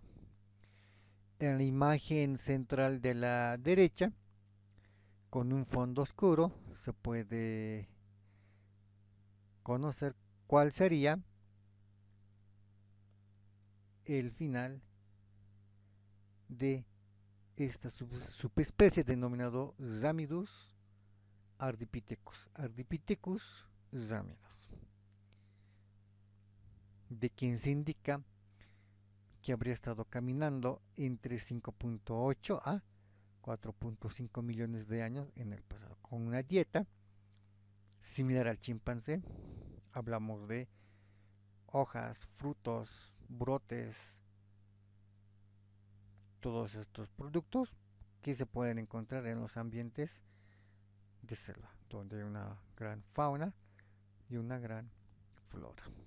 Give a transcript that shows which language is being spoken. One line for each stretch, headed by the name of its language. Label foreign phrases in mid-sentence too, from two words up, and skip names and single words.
Spanish: En la imagen central de la derecha, con un fondo oscuro, se puede conocer cuál sería el final de esta subespecie denominado Ramidus ardipithecus, Ardipithecus ramidus, de quien se indica que habría estado caminando entre 5.8 a 4.5 millones de años en el pasado, con una dieta similar al chimpancé. Hablamos de hojas, frutos, brotes, todos estos productos que se pueden encontrar en los ambientes de selva, donde hay una gran fauna y una gran flora.